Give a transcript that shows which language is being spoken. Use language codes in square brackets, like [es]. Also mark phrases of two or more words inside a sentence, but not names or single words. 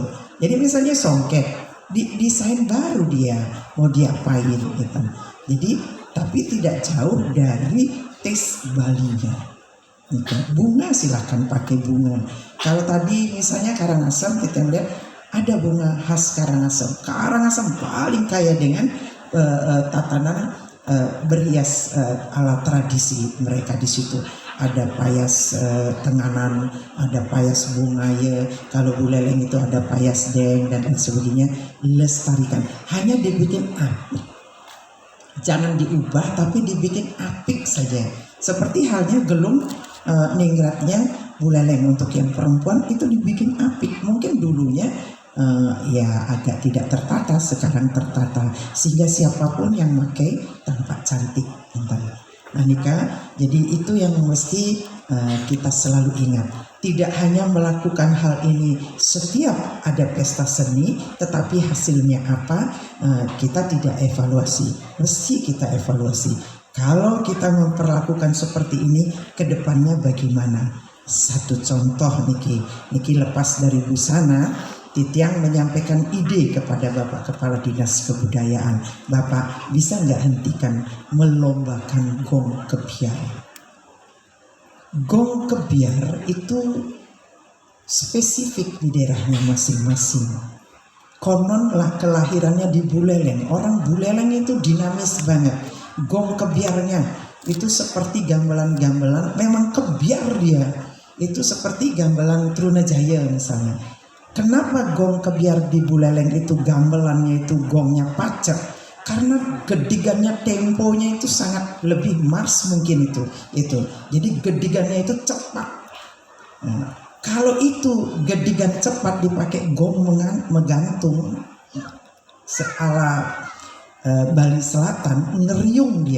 [id] Jadi misalnya songket, desain baru dia mau diapain gitu. Jadi tapi tidak jauh dari taste Balinya. Gitu. Bunga silahkan pakai bunga. Kalau tadi misalnya Karangasem kita lihat ada bunga khas Karangasem. Karangasem paling kaya dengan tatanan berhias ala tradisi mereka di situ. Ada payas tenganan, ada payas bunga ya. Kalau Buleleng itu ada payas deng dan lain sebagainya. Lestarikan. Hanya dibikin apik. Jangan diubah tapi dibikin apik saja. Seperti halnya gelung ningratnya Buleleng untuk yang perempuan itu dibikin apik. Mungkin dulunya ya agak tidak tertata, sekarang tertata sehingga siapapun yang pakai tampak cantik. Nah Nika, jadi itu yang mesti kita selalu ingat. Tidak hanya melakukan hal ini setiap ada pesta seni, tetapi hasilnya apa kita tidak evaluasi. Mesti kita evaluasi. Kalau kita memperlakukan seperti ini, kedepannya bagaimana? Satu contoh Niki lepas dari busana, Titiang menyampaikan ide kepada Bapak Kepala Dinas Kebudayaan. Bapak bisa nggak hentikan melombakan gong kebiar? Gong kebiar itu spesifik di daerahnya masing-masing. Kononlah kelahirannya di Buleleng. Orang Buleleng itu dinamis banget. Gong kebiarnya itu seperti gamelan-gamelan. Memang kebiar dia. Itu seperti gamelan Trunajaya misalnya. Kenapa gong kebiar di Buleleng itu gamelannya itu gongnya pacet? Karena gedigannya, temponya itu sangat lebih mars mungkin itu. Jadi gedigannya itu cepat. Nah, kalau itu gedigan cepat dipakai gong menggantung seala Bali Selatan, ngeriung dia.